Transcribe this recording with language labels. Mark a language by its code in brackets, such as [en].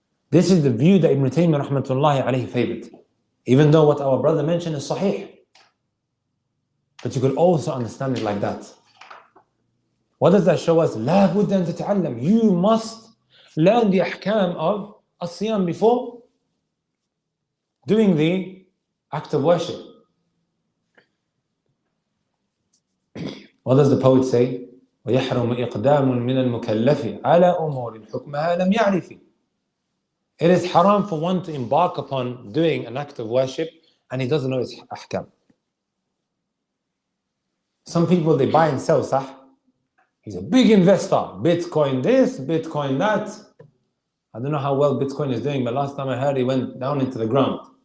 [en] This is the view that Ibn Taymiyyah rahmatullahi alayhi favored. Even though what our brother mentioned is sahih. But you could also understand it like that. What does that show us? [ar] لا بد أن تتعلم. [en] You must learn the ahkam of الصيام before doing the act of worship. What does the poet say? [ar] ويحرم إقدام من المكلف على أمور حكمها لم يعرف. [en] It is haram for one to embark upon doing an act of worship and he doesn't know its ahkam. Some people, they buy and sell, sah? He's a big investor. Bitcoin this, Bitcoin that. I don't know how well Bitcoin is doing, but last time I heard he went down into the ground.